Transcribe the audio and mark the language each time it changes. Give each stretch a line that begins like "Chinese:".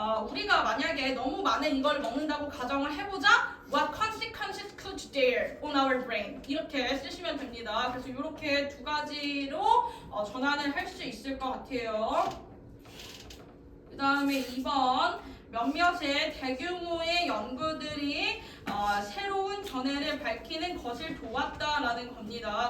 Korean: 우리가 만약에 너무 많은 이걸 먹는다고 가정을 해보자.
English: What consequences could there on our brain?
Korean: 이렇게 쓰시면 됩니다. 그래서 이렇게 두 가지로 전환을 할 수 있을 것 같아요. 그 다음에 2번. 몇몇의 대규모의 연구들이 새로운 견해를 밝히는 것을 도왔다라는 겁니다.